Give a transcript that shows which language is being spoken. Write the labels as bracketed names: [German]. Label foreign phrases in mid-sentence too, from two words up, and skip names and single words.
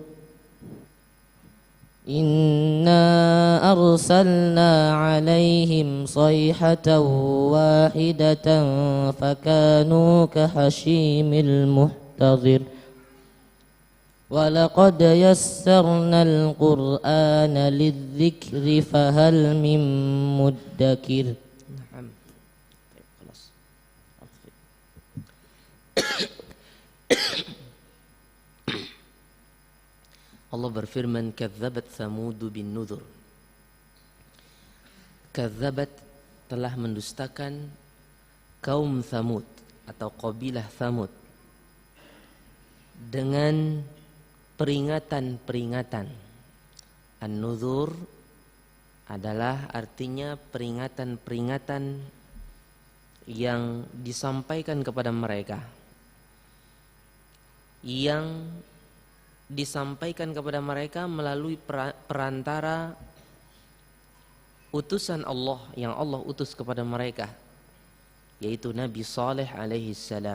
[Arabic] إنا أرسلنا عليهم صيحة واحدة فكانوا كحشيم المحتضر ولقد يسرنا القرآن للذكر فهل من مدكر. نعم. خلاص. [Indonesian] Allah berfirman, [Arabic] كذبت ثمود بالنذر. [Indonesian] Kadzabat telah mendustakan kaum Tsamud atau kabilah Tsamud dengan peringatan-peringatan. An-nuzur adalah artinya peringatan-peringatan yang disampaikan kepada mereka, yang disampaikan kepada mereka melalui perantara utusan Allah yang Allah utus kepada mereka, yaitu Nabi Saleh [Arabic] عليه السلام.